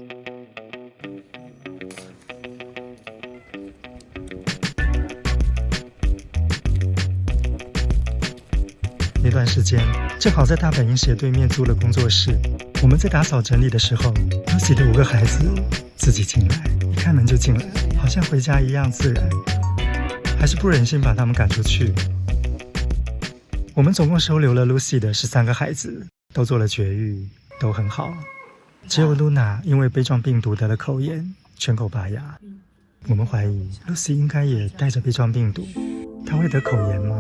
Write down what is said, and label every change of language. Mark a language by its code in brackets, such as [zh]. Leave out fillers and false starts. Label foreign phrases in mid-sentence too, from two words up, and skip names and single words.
[zh] 那段時間，正好在大本營斜對面租了工作室。我們在打掃整理的時候 ，Lucy 的5個孩子自己進來，一開門就進來，好像回家一樣自然，還是不忍心把他們趕出去。我們總共收留了 Lucy 的13個孩子，都做了絕育，都很好。只有 Luna 因為杯狀病毒得了口炎，全口拔牙。我們懷疑 Lucy 應該也帶着杯狀病毒，她會得口炎嗎？